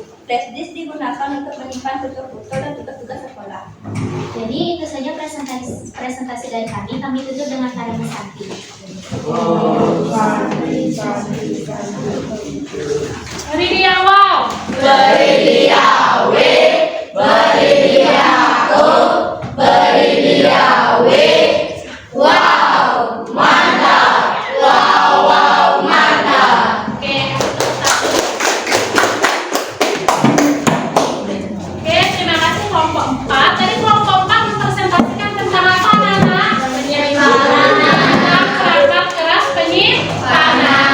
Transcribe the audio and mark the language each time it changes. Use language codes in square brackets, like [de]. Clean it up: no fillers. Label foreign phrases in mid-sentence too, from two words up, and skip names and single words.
[id] Flash disk digunakan untuk menyimpan foto-foto dan tugas-tugas sekolah. Jadi itu saja presentasi dari kami. Kami tutup dengan kalimat Santi. Berilia wow. Berilia W, berilia O, berilia W. Wow, mantap. Wow, mantap. Oke, terima kasih kelompok 4. Tadi kelompok 4 mempresentasikan tentang apa, Nana? Tentang perangkat keras penyimpanan.